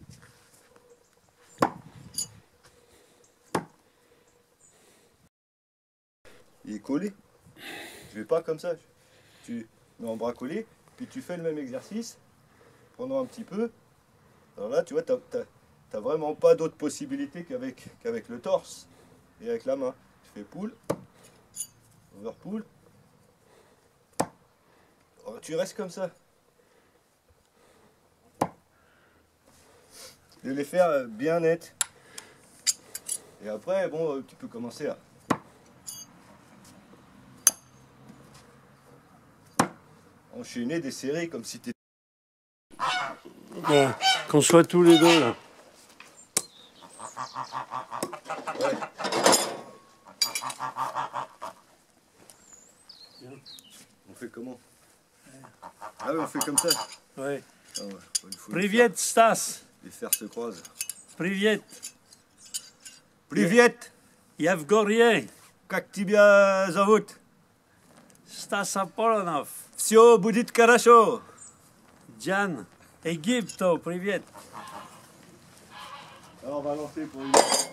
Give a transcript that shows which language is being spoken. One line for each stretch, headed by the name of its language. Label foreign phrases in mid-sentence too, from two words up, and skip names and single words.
French: Il est collé. Je vais pas comme ça. Tu mets en bras collé, puis tu fais le même exercice pendant un petit peu. Alors là, tu vois, t'as vraiment pas d'autre possibilité qu'avec le torse et avec la main. Tu fais
English: pull, over pull.
French: Alors, tu restes comme ça. De les faire bien net. Et après, bon, tu peux commencer à enchaîner des séries comme si tu étais... Ouais, qu'on soit tous les deux là. Ouais. On fait comment? Ah oui, on fait comme ça. Ouais. Ah ouais, il faut
Russian: Привет, Stas.
French: les fers se croisent.
Russian: Привет. Привет! Yevgorien. Как тебя зовут? Stas Apollonov. Все будет хорошо. Jan. Egipto. Привет.
French: Alors on va lancer pour une...